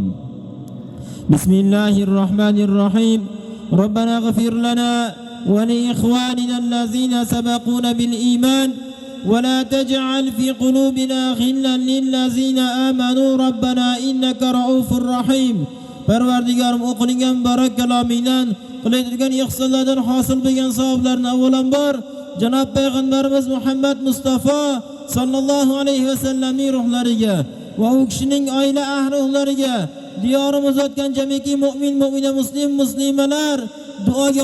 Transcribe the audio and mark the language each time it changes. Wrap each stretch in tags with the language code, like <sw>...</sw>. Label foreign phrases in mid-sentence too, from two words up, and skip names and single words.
<ar>بسم الله الرحمن الرحيم. ربنا اغفر لنا ولإخواننا الذين سبقونا بالإيمان ولا تجعل في قلوبنا غلا للذين آمنوا ربنا إنك رؤوف رحيم.</ar> <uz>Parvardigorim o'qilingan muborak kalomingdan qilayotgan ihsonlardan hosil bo'lgan savoblarni avvalambor janob payg'ambarimiz Muhammad Mustafa</uz> <ar>صلى الله عليه وسلم</ar> <uz>ruhlariga va u kishining oila ahli ruhlariga diyorimiz o'tgan jamiki mu'min mu'mina muslimalar duoga</uz>